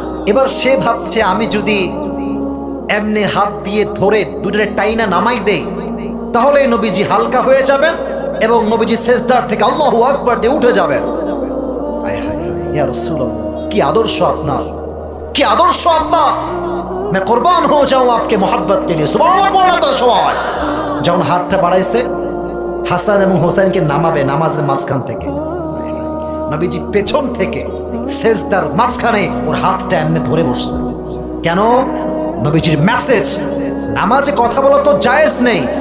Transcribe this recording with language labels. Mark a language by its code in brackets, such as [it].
[bn] এবার সে ভাবছে, আমি যদি এমনি হাত দিয়ে ধরে দুটোরে টাইনা নামাই দেই, তাহলে নবীজি হালকা হয়ে যাবেন এবং নবীজি সেজদার থেকে আল্লাহু আকবার দিয়ে উঠে যাবেন। আয় হায় হায়, ইয়া রাসূলুল্লাহ, কি আদর্শ আপনার, কি আদর্শ আপনার! [hi] मैं कुर्बान हो जाऊं आपके मोहब्बत के लिए। [bn] সুবহানাল্লাহ পড়া তার সময় যখন হাতটা বাড়াইছে হাসান এবং হোসেনকে নামাবে নামাজের মাঝখান থেকে, নবীজি পেছন থেকে সেজদার মাঝখানে ওর হাতটা এমনি ধরে বসছে। কেন? নবীজির মেসেজ, নামাজে কথা বলা তো জায়েজ নেই।